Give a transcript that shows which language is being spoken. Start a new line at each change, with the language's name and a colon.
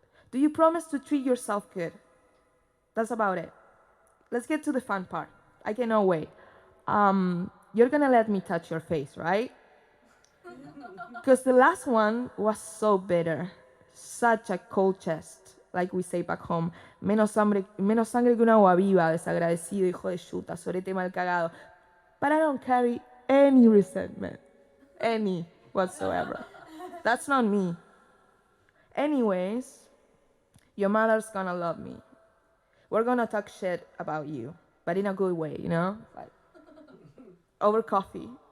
English: Do you promise to treat yourself good? That's about it. Let's get to the fun part. I cannot wait. You're gonna let me touch your face, right? Because the last one was so bitter. Such a cold chest, like we say back home.
Spanish: Menos sangre que un agua viva, desagradecido, hijo de chuta, sorete mal cagado.
English: But I don't carry any resentment. Any whatsoever. That's not me. Anyways, your mother's gonna love me. We're gonna talk shit about you, but in a good way, like over coffee.